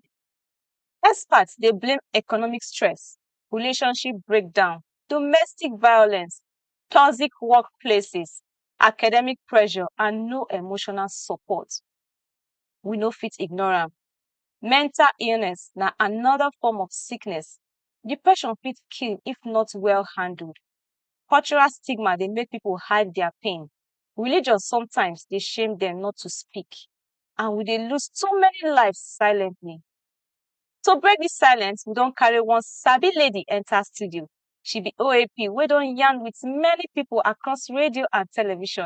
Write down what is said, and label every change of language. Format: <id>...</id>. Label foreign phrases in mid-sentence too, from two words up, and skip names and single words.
<pcm>Experts dey blame economic stress, relationship breakdown, domestic violence, toxic workplaces, academic pressure, and no emotional support. We no fit ignore am. Mental illness na another form of sickness. Depression fit kill if not well handled. Cultural stigma dey make people hide their pain. Religion sometimes dey shame them not to speak. And we dey lose so many lives silently. To break this silence, we don carry one sabi lady enter studio. She be OAP wey don yarn with many people across radio and television.</pcm>